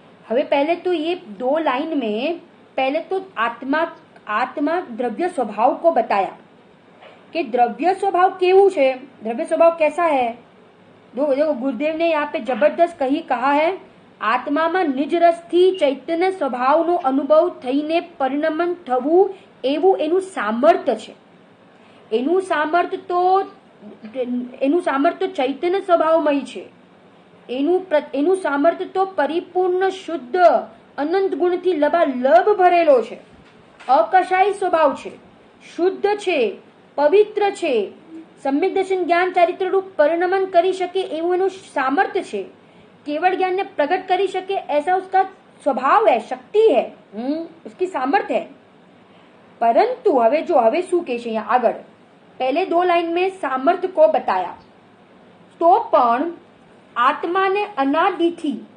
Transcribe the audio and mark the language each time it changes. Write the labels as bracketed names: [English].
[Hindi] હવે पहले तो ये दो लाइन में पहले तो आत्मा द्रव्य स्वभाव को बताया कि द्रव्य स्वभाव केवू है, द्रव्य स्वभाव कैसा है. देखो गुरुदेव ने यहाँ पे जबरदस्त कहा है, [Gujarati] आत्माમાં નિજ રસથી ચૈતન્ય સ્વભાવનો અનુભવ થઈને પરિણમન થવું એવું એનું સામર્થ્ય છે. એનું સામર્થ્ય ચૈતન્ય સ્વભાવમય છે. એનું સામર્થ્ય તો પરિપૂર્ણ શુદ્ધ અનંત ગુણથી લબાલબ ભરેલો છે. અકશાય સ્વભાવ છે, શુદ્ધ છે, પવિત્ર છે, सम्यक दर्शन ज्ञान चारित्र रूप परिणमन करी सके एवं एनु सामर्थ्य छे. [Hindi] केवल ज्ञान ने प्रकट करी सके ऐसा उसका स्वभाव है, शक्ति है, उसकी सामर्थ्य है. [Gujarati] परंतु हवे शू कहे छे यहाँ आगळ, [Hindi] पहले दो लाइन में सामर्थ्य को बताया [Gujarati] तो पण आत्मा ने अनादिथी